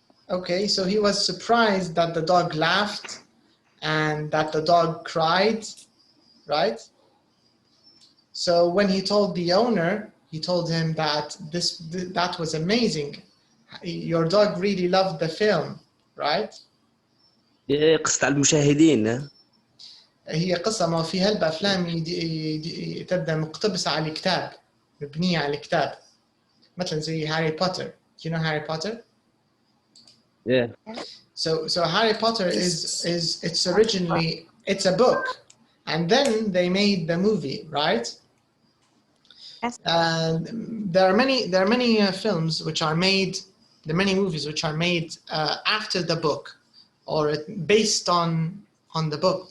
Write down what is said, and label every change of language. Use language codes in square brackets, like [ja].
[en] Okay, so he was surprised that the dog laughed and that the dog cried, right? So when he told the owner, he told him that that was amazing. Your dog really loved the film, right? [ar] قصة على المشاهدين. هي قصة ما فيها بأفلام تبدأ مقتبسة على الكتاب، مبنية على الكتاب، مثلا زي هاري بوتر. [en] You know Harry Potter? Yeah. So Harry Potter it's originally it's a book, and then they made the movie, right? And there are many films which are made, the many movies which are made after the book, or based on the book.